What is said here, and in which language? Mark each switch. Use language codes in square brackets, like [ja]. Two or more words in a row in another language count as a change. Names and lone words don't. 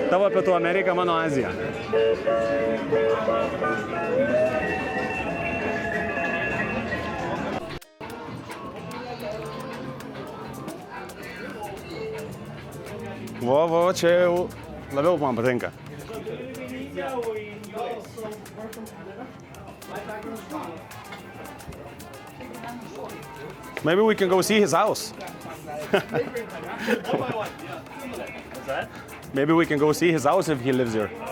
[lt] Tavo Pietų Amerika, mano Azija. Vo, čia jau labiau man patinka. [en] Maybe we can go see his house. Maybe we can go see his house if he lives here.